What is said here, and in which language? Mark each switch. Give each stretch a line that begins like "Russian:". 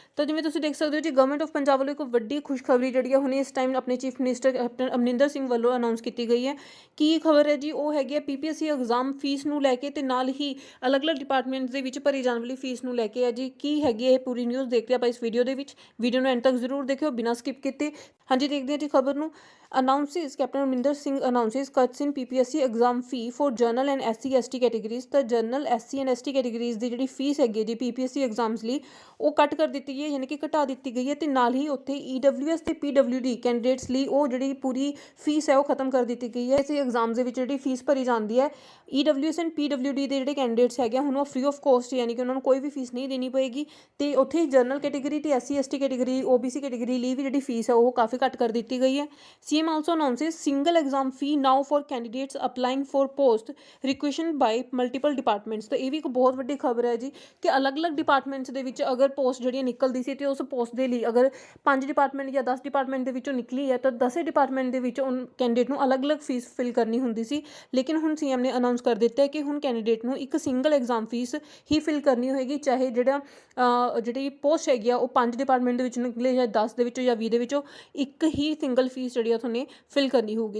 Punjabi: ਤਾਂ ਜਿਵੇਂ ਤੁਸੀਂ ਦੇਖ ਸਕਦੇ ਹੋ ਜੀ, ਗਵਰਨਮੈਂਟ ਆਫ ਪੰਜਾਬ ਵੱਲੋਂ ਇੱਕ ਵੱਡੀ ਖੁਸ਼ਖਬਰੀ ਜਿਹੜੀ ਹੈ ਹੁਣੇ ਇਸ ਟਾਈਮ ਆਪਣੇ chief minister captain Amarinder Singh ਵੱਲੋਂ ਅਨਾਉਂਸ ਕੀਤੀ ਗਈ ਹੈ। ਕੀ ਖਬਰ ਹੈ ਜੀ? ਉਹ ਹੈਗੀ ਹੈ ਪੀਪੀਐਸਸੀ ਐਗਜ਼ਾਮ ਫੀਸ ਨੂੰ ਲੈ ਕੇ ਤੇ ਨਾਲ ਹੀ ਅਲੱਗ-ਅਲੱਗ ਡਿਪਾਰਟਮੈਂਟਸ ਦੇ ਵਿੱਚ ਭਰੀ ਜਾਣ ਵਾਲੀ ਫੀਸ ਨੂੰ ਲੈ ਕੇ ਹੈ ਜੀ। ਕੀ ਹੈਗੀ ਇਹ ਪੂਰੀ ਨਿਊਜ਼ ਦੇਖਦੇ ਆਪਾਂ ਇਸ ਵੀਡੀਓ ਦੇ ਵਿੱਚ। ਵੀਡੀਓ ਨੂੰ ਐਂਡ ਤੱਕ ਜ਼ਰੂਰ ਦੇਖਿਓ ਬਿਨਾਂ ਸਕਿਪ ਕੀਤੇ। ਹਾਂਜੀ, ਦੇਖਦੇ ਹਾਂ ਜੀ ਖਬਰ ਨੂੰ।
English: Announces Captain Amrinder Singh announces cuts in PPSC exam fee for general and SC ST categories।
Punjabi: ਤਾਂ general SC and ST categories ਦੀ ਜਿਹੜੀ ਫੀਸ ਹੈਗੀ ਜੀ PPSC ਐਗਜ਼ਾਮਸ ਲਈ ਉਹ ਕੱਟ ਕਰ ਦਿੱਤੀ ਗਈ ਹੈ, ਯਾਨੀ ਕਿ ਘਟਾ ਦਿੱਤੀ ਗਈ ਹੈ। ਤੇ ਨਾਲ ਹੀ ਉੱਥੇ EWS ਤੇ PWD ਕੈਂਡੀਡੇਟਸ ਲਈ ਉਹ ਜਿਹੜੀ ਪੂਰੀ ਫੀਸ ਹੈ ਉਹ ਖਤਮ ਕਰ ਦਿੱਤੀ ਗਈ ਹੈ। ਇਸ ਐਗਜ਼ਾਮਸ ਦੇ ਵਿੱਚ ਜਿਹੜੀ ਫੀਸ ਭਰੀ ਜਾਂਦੀ ਹੈ EWS ਐਂਡ PWD ਦੇ ਜਿਹੜੇ ਕੈਂਡੀਡੇਟਸ ਹੈਗੇ ਹੁਣ ਉਹ ਫ੍ਰੀ ਆਫ ਕੋਸਟ, ਯਾਨੀ ਕਿ ਉਹਨਾਂ ਨੂੰ ਕੋਈ ਵੀ ਫੀਸ ਨਹੀਂ ਦੇਣੀ ਪਏਗੀ। ਤੇ ਉੱਥੇ ਜਨਰਲ ਕੈਟੇਗਰੀ ਤੇ SC ST category OBC category ਲਈ ਵੀ ਜਿਹੜੀ ਫੀਸ ਹੈ ਉਹ ਕਾਫੀ ਘੱਟ ਕਰ ਦਿੱਤੀ ਗਈ ਹੈ।
English: CM also announces single exam fee now for candidates applying for post requisition by multiple departments।
Punjabi: ਤਾਂ ਇਹ ਵੀ ਇੱਕ ਬਹੁਤ ਵੱਡੀ ਖਬਰ ਹੈ ਜੀ ਕਿ ਅਲੱਗ-ਅਲੱਗ ਡਿਪਾਰਟਮੈਂਟਸ ਦੇ ਵਿੱਚ ਅਗਰ ਪੋਸਟ ਜਿਹੜੀਆਂ ਨਿਕਲਦੀ ਸੀ ਤੇ ਉਸ ਪੋਸਟ ਦੇ ਲਈ ਅਗਰ 5 ਡਿਪਾਰਟਮੈਂਟ ਜਾਂ 10 ਡਿਪਾਰਟਮੈਂਟ ਦੇ ਵਿੱਚੋਂ ਨਿਕਲੀ ਹੈ ਤਾਂ 10 ਡਿਪਾਰਟਮੈਂਟ ਦੇ ਵਿੱਚ ਕੈਂਡੀਡੇਟ ਨੂੰ ਅਲੱਗ-ਅਲੱਗ ਫੀਸ ਫਿਲ ਕਰਨੀ ਹੁੰਦੀ ਸੀ। ਲੇਕਿਨ ਹੁਣ CM ਨੇ ਅਨਾਉਂਸ ਕਰ ਦਿੱਤਾ ਹੈ ਕਿ ਹੁਣ ਕੈਂਡੀਡੇਟ ਨੂੰ ਇੱਕ ਸਿੰਗਲ ਐਗਜ਼ਾਮ ਫੀਸ ਹੀ ਫਿਲ ਕਰਨੀ ਹੋਏਗੀ, ਚਾਹੇ ਜਿਹੜੀ ਪੋਸਟ ਹੈਗੀ ਆ ਉਹ 5 ਡਿਪਾਰਟਮੈਂਟ ਦੇ ਵਿੱਚ ਨਿਕਲੇ ਜਾਂ 10 ਦੇ ਵਿੱਚੋਂ ਜਾਂ 20 ਦੇ ਵਿੱਚੋਂ, ਇੱਕ ਹੀ ਸਿੰਗਲ ਫੀਸ ਜਿਹੜੀ ਆ ਤੁਹਾਨੂੰ ਫਿਲ ਕਰਨੀ ਹੋਊਗੀ।